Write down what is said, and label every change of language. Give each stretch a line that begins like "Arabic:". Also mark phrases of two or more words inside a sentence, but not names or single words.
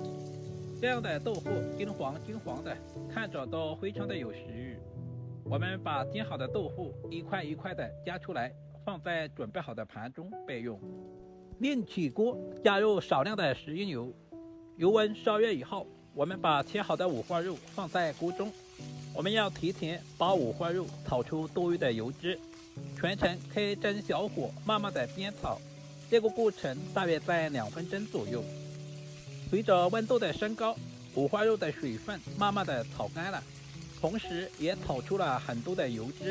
Chinese: 這樣的豆腐金黃的，看着都非常的有食欲。我們把煎好的豆腐一塊一塊的夾出來，放在準備好的盤中備用。另起鍋，加入少量的食用油，油溫燒熱以後，我們把切好的五花肉放在鍋中。我們要提前把五花肉炒出多余的油脂，全程開中小火慢慢的煸炒，這個過程大約在2分鐘左右。隨着溫度的升高，五花肉的水分慢慢的炒乾了，同時也炒出了很多的油脂。